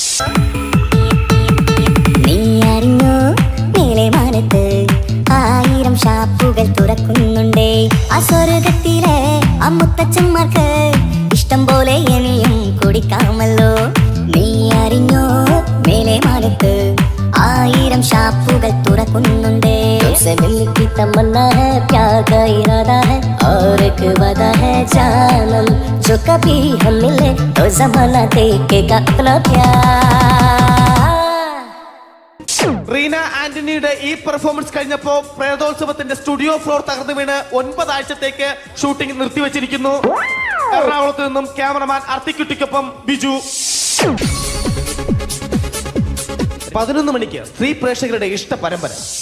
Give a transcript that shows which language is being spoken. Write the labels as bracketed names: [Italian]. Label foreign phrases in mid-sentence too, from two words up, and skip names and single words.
[Malayalam] ആയിരം ഷാപ്പുകൾ തുറക്കുന്നുണ്ടേ ആ സ്വർഗത്തിലെ അമ്മുത്തച്ഛന്മാർക്ക് ഇഷ്ടം പോലെ ഇനിയും കുടിക്കാമല്ലോ. നീ അറിഞ്ഞോ മേലെ മാനത്ത് 1000 ഷാപ്പുകൾ തുറക്കുന്നുണ്ടേ. [Hindi] तुमसे मिलने की तमन्ना है, प्यार का इरादा है और एक वादा है जानम, जो कभी हम मिले तो जमाना देखेगा अपना प्यार. [Malayalam] റീന ആന്റണിയുടെ ഈ പെർഫോമൻസ് കഴിഞ്ഞപ്പോ പ്രേതോത്സവത്തിന്റെ [English] studio floor [Malayalam] തകർന്നു വീണ് 9 ആഴ്ചത്തേക്ക് ഷൂട്ടിംഗ് നിർത്തിവെച്ചിരിക്കുന്നു. എറണാകുളത്ത് നിന്നും ക്യാമറമാൻ അർത്തിക്കുട്ടിക്കൊപ്പം ബിജു. 11 മണിക്ക് സ്ത്രീ പ്രേക്ഷകരുടെ ഇഷ്ട പരമ്പര.